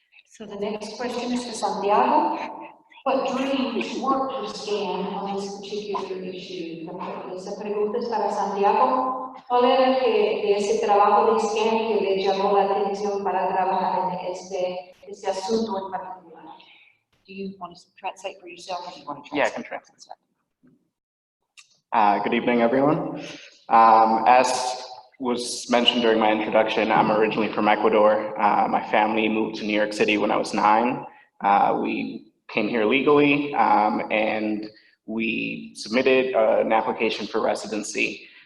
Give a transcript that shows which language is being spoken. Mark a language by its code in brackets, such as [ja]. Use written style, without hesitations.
[en] So the next question is for Santiago. What dreams worked to stand on this particular issue? [es] Esa pregunta es para Santiago. ¿Cuál era de ese trabajo de scan que le llamó la atención para trabajar en este asunto en particular? [en] Do you want to translate for yourself or do you want to Yeah, I translate? can translate. Good evening, everyone. As was mentioned during my introduction, I'm originally from Ecuador. My family moved to New York City when I was 9. We came here legally, and we submitted an application for residency.